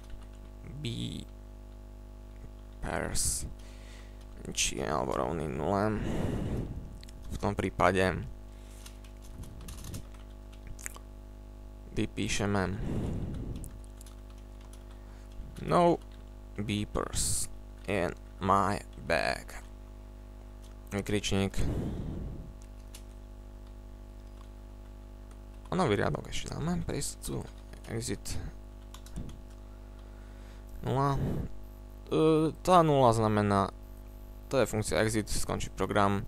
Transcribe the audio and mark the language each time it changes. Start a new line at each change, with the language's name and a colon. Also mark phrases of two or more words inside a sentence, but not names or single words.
Slovak: beepers či alebo rovný 0, v tom prípade vypíšeme
English: no beepers in my bag.
Slovak: Vykričník. A nový riadok ešte dáme. Prejsť tu. Exit 0. Tá 0 znamená, to je funkcia exit, skončí program.